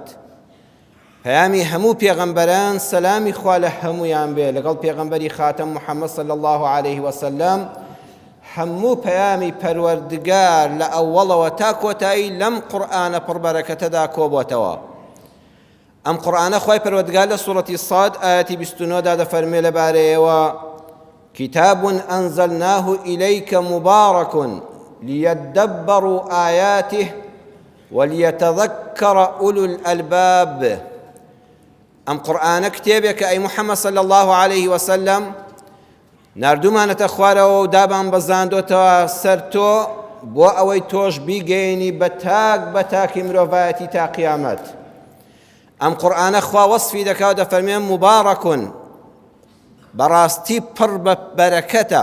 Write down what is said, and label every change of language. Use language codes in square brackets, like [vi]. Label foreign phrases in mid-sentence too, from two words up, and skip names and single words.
[ckb] پەیامی هەموو پێغەمبەران سەلامی خوا لە هەمویان بێ، لەگەڵ پێغەمبەری خاتەم محەممەد [ar] صلی الله عليه وسلم. [ckb] هەموو پەیامی پەروەردگار لە ئەوەڵەوە تا کۆتایی لەم قورئانە پڕبەرەکەتەدا کۆبۆتەوە. ئەم قورئانە خوای پەروەردگار لە سوورەتی صاد ئاەتی 29 دا دەفەرمێ لەبارەیەوە: [ar] كتاب أنزلناه إليك مبارك ليدبروا آياته وليتذكر أولو الألباب. أم قرآن كتابك أي محمد صلى الله عليه وسلم [ckb] نردومانەتە خوارەوە و دابان بەزاندۆتەوە سەر تۆ بۆ ئەوەی تۆش بیگەیەنی بە تاکی مرۆڤایەتی تا قیامەت. ئەم قورئانە خوا وەصفی دەکا و دەفەرمێ مبارەکون، بەڕاستی پڕ بە بەرەکەتە.